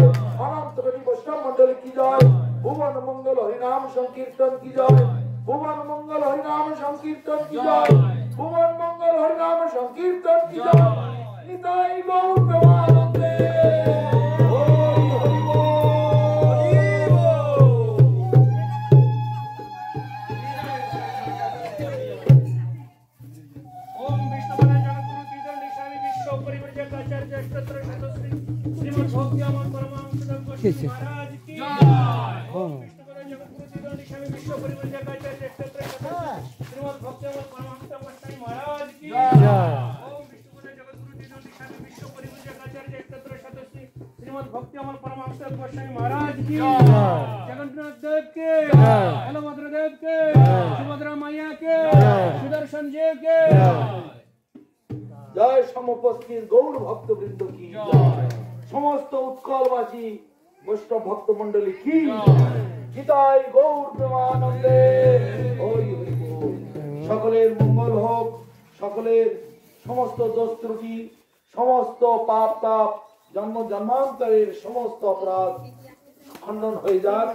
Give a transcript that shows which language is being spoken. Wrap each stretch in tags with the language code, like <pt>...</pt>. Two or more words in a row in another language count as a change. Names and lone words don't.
<bn>অনন্ত কোটি বৈষ্ণব মন্ডলী</bn> <hi>की जय।</hi> <bn>ভুবন মঙ্গল হরিনাম সংকীর্তন</bn> <hi>की जय।</hi> <bn>ভুবন মঙ্গল হরিনাম সংকীর্তন</bn> <hi>की जय।</hi> <bn>ভুবন মঙ্গল হরিনাম সংকীর্তন</bn> <hi>की जय।</hi> <bn>নিতাই গৌর প্রেমানন্দে হরি হরি বল।</bn> <sa>ओम विष्णुपदाय जगद्गुरु तीर्थं दिशामि विश्व परिवर्तक आचार्य अष्टोत्तर शतश्री श्रीमद् भक्ति अमर परमहंस गोस्वामी महाराज</sa> <hi>की जय।</hi> <sa>ओम विष्णुपदाय जगद्गुरु तीर्थं दिशामि विश्व परिवर्तक आचार्य अष्टोत्तर शतश्री श्रीमद् भक्ति अमर परमहंस गोस्वामी महाराज</sa> <hi>की जय।</hi> <sa>ओम विष्णुपदाय जगद्गुरु तीर्थं दिशामि विश्व परिवर्तक आचार्य अष्टोत्तर शतश्री श्रीमद् भक्ति अमर परमहंस गोस्वामी महाराज</sa> <hi>की जय। जगन्नाथ देव के जय। बलभद्र देव के जय। सुभद्रा मैया के जय। सुदर्शन जी के</hi> <bn>জয় সমপস্থিত গৌর ভক্তবৃন্দ</bn> <hi>की जय।</hi> <bn>সমস্ত উৎকলবাসী বৈষ্ণব ভক্ত মন্ডলী</bn> <hi>की जय।</hi> <bn>গীতায় গৌর প্রেমানন্দে হরি হরি বল। সকলের মঙ্গল হোক। সকলের সমস্ত দোষ ত্রুটি সমস্ত পাপ তাপ জন্ম জন্মান্তরের সমস্ত অপরাধ খণ্ডন হয়ে যাক।</bn>